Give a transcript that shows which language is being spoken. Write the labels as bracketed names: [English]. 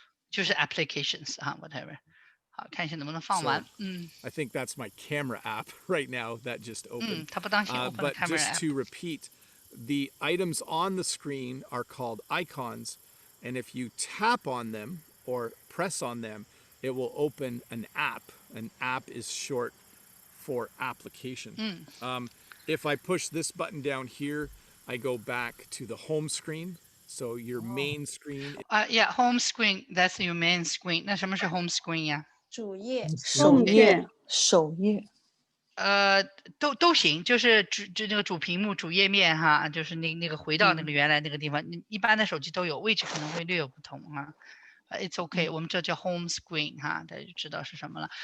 [Chinese] 就是 applications 啊 whatever 好看一下能不能放完 [English] I think that's my camera app right now that just opened [Chinese] 它不当心 [English] open but camera just app. to repeat the items on the screen are called icons and if you tap on them or press on them it will open an app is short for application if I push this button down here I go back to the home screen.So your main screen. Yeah, home screen. That's your main screen. [Chinese] 那什么是 home screen 呀？主页。首页。都行，就是那个主屏幕、主页面哈，就是那个回到那个原来那个地方。一般的手机都有，位置可能会略有不同啊。 [English] It's okay， [Chinese] 我们这叫 home screen 哈，大家就知道是什么了。